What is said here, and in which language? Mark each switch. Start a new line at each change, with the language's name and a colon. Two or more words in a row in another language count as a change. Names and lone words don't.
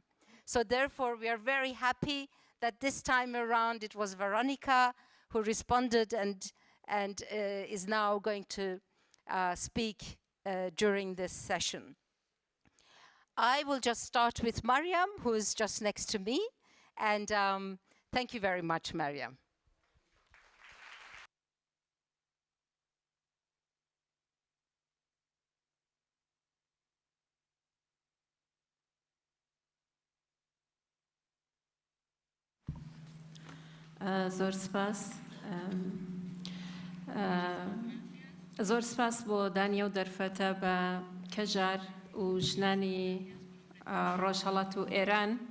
English: So therefore, we are very happy that this time around it was Veronica who responded and is now going to speak during this session. I will just start with Maryam, who is just next to me. And thank you very much, Maryam.
Central Kurdish: زۆر سپاس بۆ دانیە و دەرفەتە بە کەژار و ژنانی ڕۆژهەڵات و ئێران